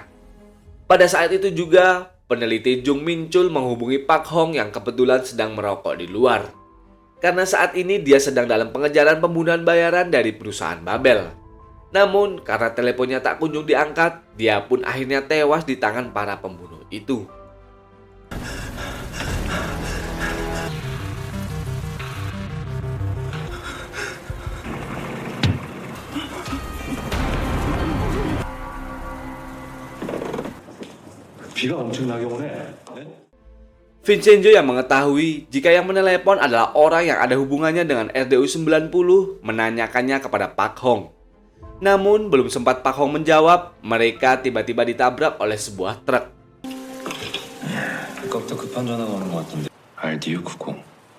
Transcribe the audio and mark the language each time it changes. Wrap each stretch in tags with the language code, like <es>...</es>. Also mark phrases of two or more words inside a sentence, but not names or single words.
<id>Pada saat itu juga, peneliti Jung Min Chul menghubungi Pak Hong yang kebetulan sedang merokok di luar. Karena saat ini dia sedang dalam pengejaran pembunuhan bayaran dari perusahaan Babel. Namun, karena teleponnya tak kunjung diangkat, dia pun akhirnya tewas di tangan para pembunuh itu.</id> <ko>비가 엄청나게 오네.</ko> <id>Vincenzo yang mengetahui jika yang menelepon adalah orang yang ada hubungannya dengan RDU 90 menanyakannya kepada Pak Hong. Namun belum sempat Pak Hong menjawab, mereka tiba-tiba ditabrak oleh sebuah truk.</id> <ko>아까부터 급한 전화가 오는 것 같던데. RDU 90.</ko>